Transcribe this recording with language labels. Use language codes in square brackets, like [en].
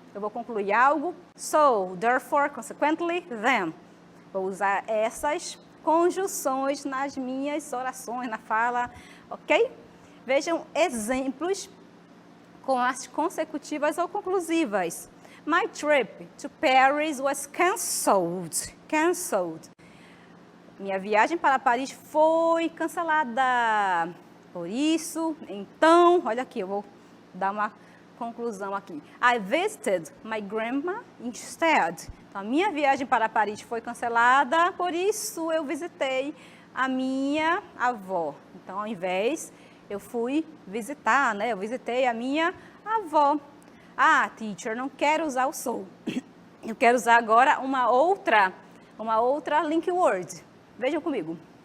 [pt] Eu vou concluir algo, [en] so, therefore, consequently, then. [pt] Vou usar essas conjunções nas minhas orações, na fala, ok? Vejam exemplos com as consecutivas ou conclusivas. [en] My trip to Paris was cancelled. Cancelled. [pt] Minha viagem para Paris foi cancelada. Por isso, então, olha aqui, eu vou dar uma conclusão aqui. [en] I visited my grandma instead. [pt] Então, a minha viagem para Paris foi cancelada, por isso eu visitei a minha avó. Então, ao invés, eu fui visitar, né? Eu visitei a minha avó. Ah, teacher, não quero usar o so. Eu quero usar agora uma outra link word. Vejam comigo.